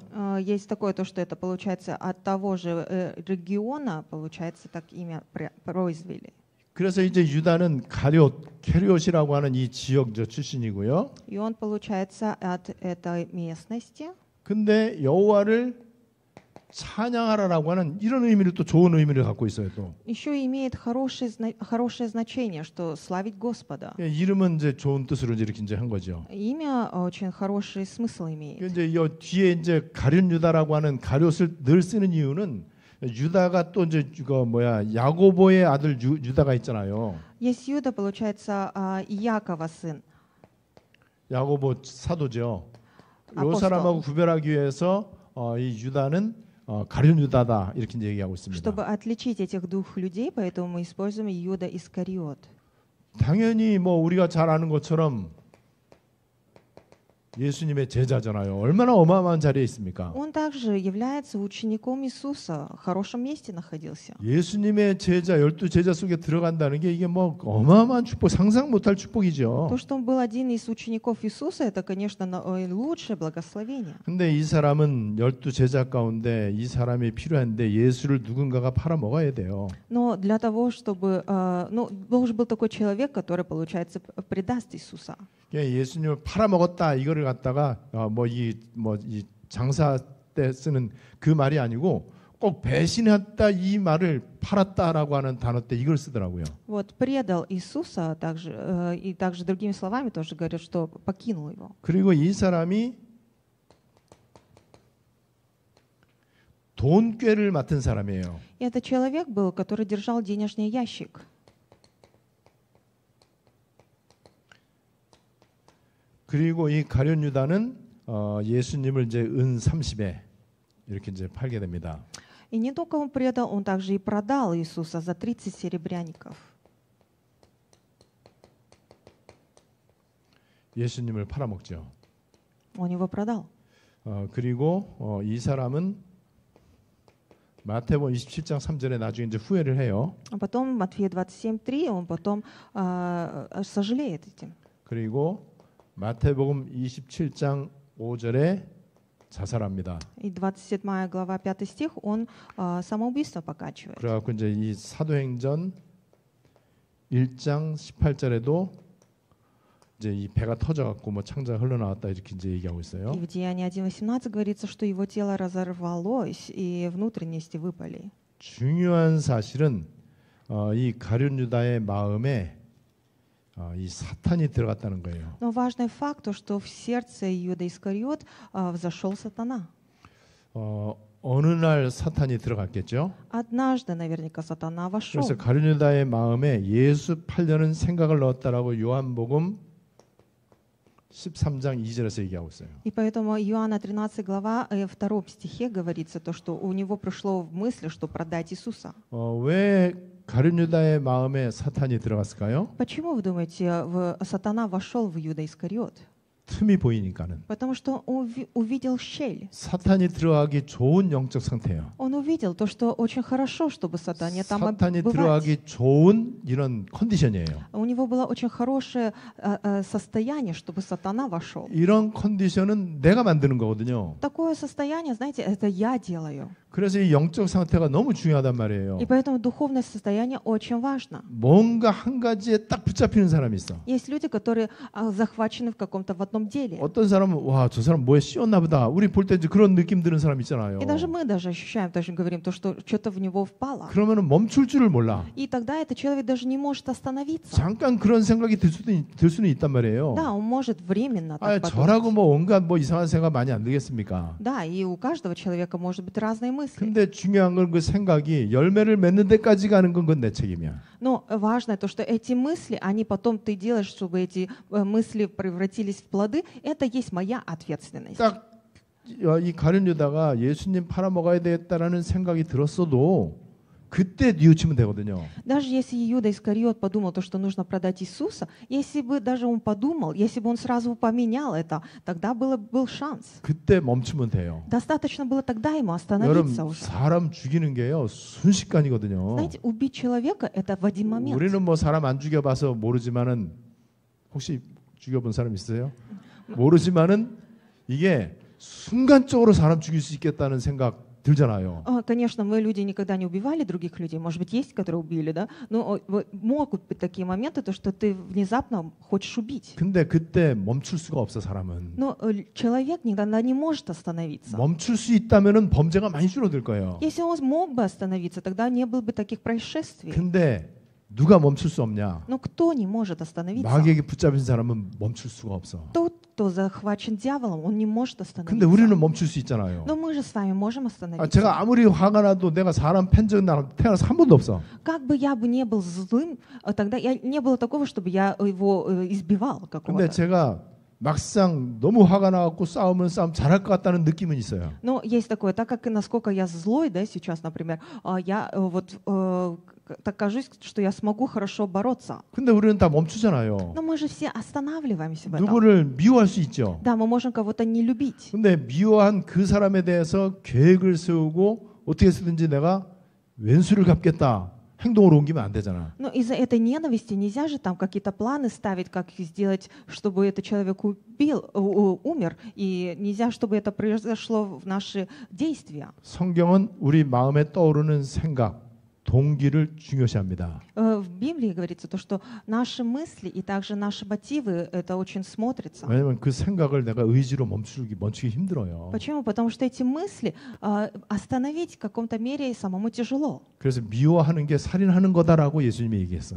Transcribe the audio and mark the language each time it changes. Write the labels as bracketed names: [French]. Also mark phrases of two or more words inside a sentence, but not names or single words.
[Russian] Есть такое то, что это получается от того же региона, получается, так имя произвели. [Korean] 그래서 이제 유다는 캐리옷이라고 하는 이 지역 출신이고요. [Russian] И он получается от этой местности. [Korean] 근데 여호와를 찬양하라라고 하는 이런 의미를 또 좋은 의미를 갖고 있어요. 또 [Russian] Еще имеет хорошее значение, что славить Господа. [Korean] 이름은 이제 좋은 뜻으로 이렇게 이제 한 거죠. [Russian] Имя очень хороший смысл имеет. [Korean] 이제 이 뒤에 이제 가룟 유다라고 하는 가룟을 늘 쓰는 이유는 유다가 또 이제 이거 야고보의 아들 유다가 있잖아요. [Russian] Есть Иуда, получается, Иакова сын. [Korean] 야고보 사도죠. 이 아포스톨. 사람하고 구별하기 위해서 이 유다는 가룟 유다다 이렇게 이제 얘기하고 있습니다. [Russian] Чтобы отличить этих двух людей, поэтому мы используем Иуда Искариот. [Korean] 당연히 뭐 우리가 잘 아는 것처럼 예수님의 제자잖아요. 얼마나 어마어마한 자리에 있습니까? [Russian] Он также является учеником Иисуса, в хорошем месте находился. [Korean] 예수님의 제자 12제자 속에 들어간다는 게 이게 뭐 어마어마한 축복, 상상 못할 축복이죠. [Russian] То, что он был один из учеников Иисуса, это, конечно, лучшее благословение. [Korean] 근데 이 사람은 12제자 가운데 이 사람이 필요한데 예수를 누군가가 팔아먹어야 돼요. [Russian] Но для того, чтобы, должен был такой человек, который, получается, предаст Иисуса. [Korean] 예수님을 팔아먹었다 이거를 갖다가 이 장사 때 쓰는 그 말이 아니고 꼭 배신했다 이 말을 팔았다라고 하는 단어 때 이걸 쓰더라고요. [Russian] Вот предал Иисуса, и также другими словами тоже говорят, что покинул его. [Korean] 그리고 이 사람이 돈꾀를 맡은 사람이에요. [Russian] И это человек был, который держал денежный ящик. [Korean] 그리고 이 가룟 유다는 예수님을 이제 은 30에 이렇게 이제 팔게 됩니다. [Russian] И не только он предал, он также и продал Иисуса за 30 серебряников. [Korean] 예수님을 팔아먹죠. [Russian] Он его продал. [Korean] 그리고 이 사람은 마태복음 27장 3절에 나중에 이제 후회를 해요. [Russian] А потом Матфея 27:3 он потом сожалеет этим. [Korean] 그리고 마태복음 27장 5절에 자살합니다. [Russian] И 27 глава 5 стих он самоубийство покачивает. [Korean] 그래갖고 이제 이 사도행전 1장 18절에도 이제 이 배가 터져갖고 뭐 창자가 흘러나왔다 이렇게 이제 얘기하고 있어요. [Russian] И в Деянии 1:18 говорится, что его тело разорвалось и внутренности выпали. [Korean] 중요한 사실은 이 가룟 유다의 마음에 이 사탄이 들어갔다는 거예요. [Russian] Но важный факт то, что в сердце Иуда Искариот взошел сатана. [Korean] 어느 날 사탄이 들어갔겠죠. [Russian] Однажды, наверняка, сатана вошел. [Korean] 그래서 가룟 유다의 마음에 예수 팔려는 생각을 넣었다라고 요한복음 13장 2절에서 얘기하고 있어요. [Russian] И поэтому Иоанна 13 глава 2 стихе говорится то, что у него пришло в мысль, что продать Иисуса. [Korean] 왜 가룟 유다의 마음에 사탄이 들어갔을까요? [Russian] Почему, вы думаете, сатана вошел в Иуда Искариот? [Korean] 틈이 보이니까는. [Russian] Потому что он увидел щель. [Korean] 사탄이 들어가기 좋은 영적 상태예요. [Russian] Он увидел то, что очень хорошо, чтобы сатане там [Korean] 사탄이 [Russian] бывать. [Korean] 들어가기 좋은 이런 컨디션이에요. [Russian] У него было очень хорошее состояние, чтобы сатана вошел. [Korean] 이런 컨디션은 내가 만드는 거거든요. [Russian] Такое состояние, знаете, это я делаю. [Korean] 그래서 이 영적 상태가 너무 중요하단 말이에요. [Russian] И поэтому духовное состояние очень важно. [Korean] 뭔가 한 가지에 딱 붙잡히는 사람이 있어. [Russian] Есть люди, которые захвачены в каком-то в одном деле. [Korean] 어떤 사람은 와, 저 사람 뭐에 씌웠나 보다. 우리 볼 때 이제 그런 느낌 드는 사람 있잖아요. [Russian] И даже мы даже ощущаем, даже говорим, то, что что-то в него впало. [Korean] 그러면은 멈출 줄을 몰라. [Russian] И тогда этот человек даже не может остановиться. [Korean] 잠깐 그런 생각이 들 수는 있단 말이에요. [Russian] Да, он может временно 아, так [Korean] 저라고 [Russian] подумать. [Korean] 뭐 온갖 뭐 이상한 생각 많이 안 들겠습니까? [Russian] Да, и у каждого человека может быть разные мысли. [Korean] 근데 중요한 건 그 생각이 열매를 맺는 데까지 가는 건 그건 내 책임이야. [Russian] Но важно то, что эти мысли, они потом ты делаешь, чтобы эти мысли превратились в плоды, это есть моя ответственность. [Korean] 딱 이 가룟 유다가 예수님 팔아먹어야 되겠다라는 생각이 들었어도 그때 뉘우치면 되거든요. [Russian] Даже если Иуда Искариот подумал то, что нужно продать Иисуса, если бы даже он подумал, если бы он сразу поменял это, тогда был шанс. [Korean] 그때 멈추면 돼요. [Russian] Достаточно было тогда ему [Korean] 여러분 [Russian] остановиться уже. [Korean] 사람 죽이는 게요 순식간이거든요. [Russian] Знаете, убить человека это в один момент. [Korean] 우리는 뭐 사람 안 죽여봐서 모르지만은 혹시 죽여본 사람 있어요? 모르지만은 이게 순간적으로 사람 죽일 수 있겠다는 생각 들잖아요. [Russian] Конечно, мы люди никогда не убивали других людей. Может быть, есть, которые убили, да? Но могут быть такие моменты, то, что ты внезапно хочешь убить. [Korean] 근데 그때 멈출 수가 없어 사람은. [Russian] Но человек никогда не может остановиться. [Korean] 멈출 수 있다면은 범죄가 많이 줄어들 거예요. [Russian] Если он мог бы остановиться, тогда не было бы таких происшествий. [Korean] 근데 누가 멈출 수 없냐? [Russian] Но кто не может остановиться? [Korean] 마귀에게 붙잡힌 사람은 멈출 수가 없어. [Russian] Тот, кто захвачен дьяволом, он не может [Korean] 근데 [Russian] остановиться. [Korean] 우리는 멈출 수 있잖아요. [Russian] Но мы же с вами можем остановиться. [Korean] 제가 아무리 화가 나도 내가 사람 팬 적은 나는 태어나서 한 번도 없어. [Russian] Как бы я бы не был злым, тогда не было такого, чтобы я его избивал [Korean] 근데 [Russian] какого-то. [Korean] 제가 막상 너무 화가 나갖고 싸우면 싸움 잘할 것 같다는 느낌은 있어요. [Russian] Но есть такое, так как насколько я злой, да, сейчас, например, я вот так кажусь, что я смогу хорошо бороться. [Korean] 근데 우리는 다 멈추잖아요. [Russian] Но мы же все останавливаемся в этом. [Korean] 누구를 미워할 수 있죠. [Russian] Да, мы можем кого-то не любить. [Korean] 근데 미워한 그 사람에 대해서 계획을 세우고 어떻게 해서든지 내가 왼수를 갚겠다. 행동으로 옮기면 안 되잖아. [Russian] Но из-за этой ненависти нельзя же там какие-то планы ставить, как сделать, чтобы этот человек умер, и нельзя, чтобы это произошло в наши действия. [Korean] 성경은 우리 마음에 떠오르는 생각, 동기를 중요시합니다. [Russian] В Библии говорится то, что наши мысли и также наши мотивы это очень смотрится. [Korean] 왜냐하면 그 생각을 내가 의지로 멈추기 힘들어요. [Russian] Почему? Потому что эти мысли остановить в каком-то мере самому тяжело. [Korean] 그래서 미워하는 게 살인하는 거다라고 예수님이 얘기했어요.